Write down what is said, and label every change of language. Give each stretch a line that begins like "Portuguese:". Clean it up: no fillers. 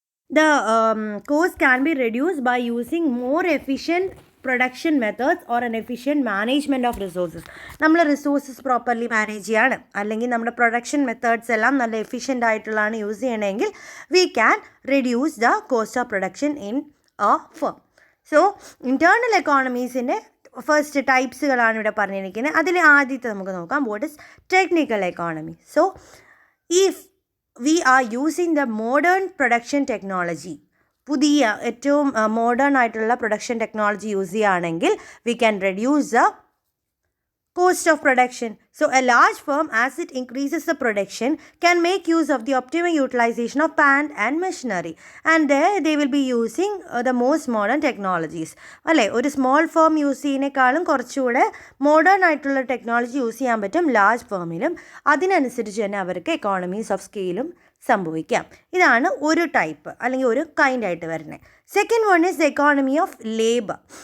English: The cost can be reduced by using more efficient production methods or an efficient management of resources.
Malayalam: നമ്മൾ resources properly manage ചെയ്യാണ് അല്ലെങ്കിൽ നമ്മുടെ production methods എല്ലാം നല്ല efficient ആയിട്ടുള്ളതാണ് use ചെയ്യണമെങ്കിൽ
English: We can reduce the cost of production in a firm.
Malayalam: So internal എക്കോണമീസിൻ്റെ first ടൈപ്സുകളാണ് ഇവിടെ പറഞ്ഞിരിക്കുന്നത്. അതിൽ ആദ്യത്തെ നമുക്ക് നോക്കാം,
English: What is technical economy. So if we are using the modern production technology,
Malayalam: പുതിയ ഏറ്റവും മോഡേൺ ആയിട്ടുള്ള പ്രൊഡക്ഷൻ ടെക്നോളജി യൂസ് ചെയ്യുകയാണെങ്കിൽ
English: we can reduce the cost of production. So a large firm, as it increases the production, can make use of the optimum utilization of plant and machinery, and there they will be using the most modern technologies.
Malayalam: അല്ലേ, ഒരു small firm use ചെയ്യുന്നതിനേക്കാളും കുറച്ചുകൂടെ modern ആയിട്ടുള്ള technology use ചെയ്യാൻ പറ്റും large ഫേമിലും. അതിനനുസരിച്ച് തന്നെ അവർക്ക് economies of സ്കെയിലും സംഭവിക്കാം. ഇതാണ് ഒരു ടൈപ്പ് അല്ലെങ്കിൽ ഒരു കൈൻഡ് ആയിട്ട് വരുന്നത്.
English: Second one is the economy of labour.